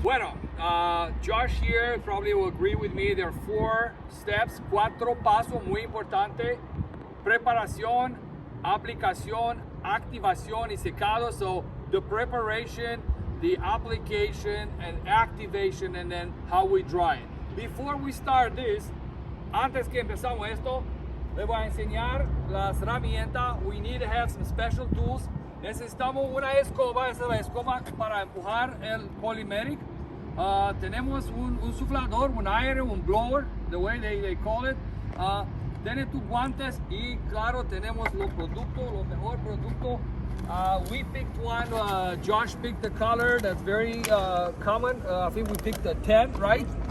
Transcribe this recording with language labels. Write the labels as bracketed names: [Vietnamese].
[Spanish] Bueno, [English] Josh here probably will agree with me. There are 4 steps, [Spanish] 4 pasos muy importantes: preparación, aplicación, activación y secado. [English] So the preparation, the application and activation, and then how we dry it. Before we start this, [Spanish] antes que empezamos esto, les voy a enseñar las herramientas. [English] We need to have some special tools. [Spanish] Necesitamos una escoba, esa es la escoba para empujar el Polymeric. Tenemos un suflador, un aire, un blower, [English] the way they call it. [Spanish] Tiene tus guantes y claro, tenemos los productos, los mejores productos. [English] We picked one, Josh picked the color that's very common. I think we picked the 10, right?